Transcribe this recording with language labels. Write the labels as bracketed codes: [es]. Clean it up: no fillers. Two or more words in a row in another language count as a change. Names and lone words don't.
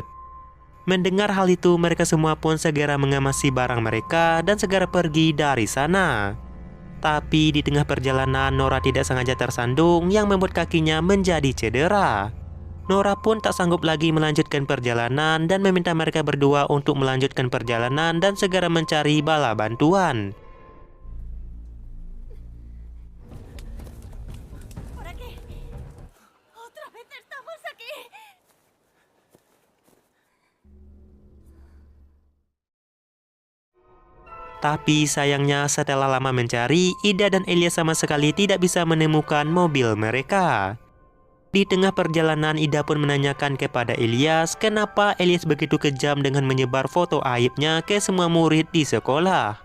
[id] Mendengar hal itu, mereka semua pun segera mengemasi barang mereka dan segera pergi dari sana. Tapi di tengah perjalanan, Nora tidak sengaja tersandung yang membuat kakinya menjadi cedera. Nora pun tak sanggup lagi melanjutkan perjalanan dan meminta mereka berdua untuk melanjutkan perjalanan dan segera mencari bala bantuan. [es] ¿Por aquí? ¡Otra vez estamos aquí! [id] Tapi sayangnya setelah lama mencari, Ida dan Elias sama sekali tidak bisa menemukan mobil mereka. Di tengah perjalanan, Ida pun menanyakan kepada Elias kenapa Elias begitu kejam dengan menyebar foto aibnya ke semua murid di sekolah.